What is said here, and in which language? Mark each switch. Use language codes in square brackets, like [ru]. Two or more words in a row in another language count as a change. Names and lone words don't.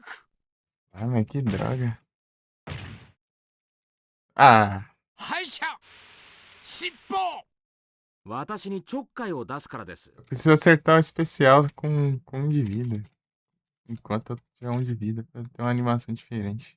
[pt] Ah, mas que droga. Ah, [ja] 敗者尻尾。私にちょっかいを出すからです。 [pt] eu preciso acertar o especial com um de vida. Enquanto eu tiver um de vida, pra ter uma animação diferente.